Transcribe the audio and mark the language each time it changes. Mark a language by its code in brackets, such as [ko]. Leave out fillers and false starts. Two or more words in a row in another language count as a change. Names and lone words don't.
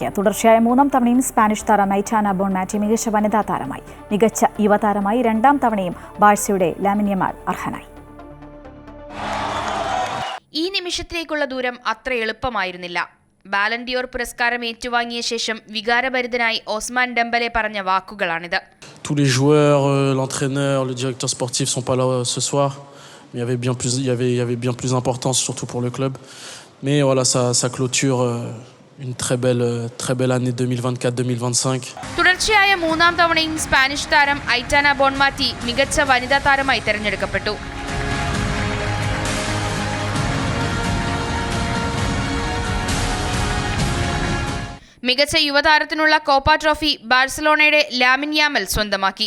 [ml] തുടർച്ചയായ 3ാം തവണയും സ്പാനിഷ് താരം ഐറ്റാന ബോൺമാറ്റി മികച്ച വനിതാ താരമായി. മികച്ച യുവതാരമായി 2ാം തവണയും ബാഴ്സയുടെ ലാമിൻ യമാൽ അർഹനായി. ഈ നിമിഷത്തിലേക്കുള്ള ദൂരം അത്ര എളുപ്പമായിരുന്നില്ല. ബാലൻഡിയോർ പുരസ്കാരം ഏറ്റുവാങ്ങിയ ശേഷം വികാരഭരിതനായി ഒസ്മാൻ ഡെംബലെ പറഞ്ഞ വാക്കുകളാണിത്. [fr] Tous les joueurs, l'entraîneur, le directeur sportif sont pas là ce soir. Il y avait bien plus d'importance, surtout pour le club. Mais voilà, ça clôture une très belle année 2024-2025. [ml] തുടർച്ചയായ 3ാം തവണയും സ്പാനിഷ് താരം ഐറ്റാന ബോൺമാറ്റി മികച്ച വനിതാ താരമായി തെരഞ്ഞെടുക്കപ്പെട്ടു. മികച്ച യുവതാരത്തിനുള്ള കോപ്പ ട്രോഫി ബാഴ്സലോണയുടെ ലാമിൻ യാമൽ സ്വന്തമാക്കി.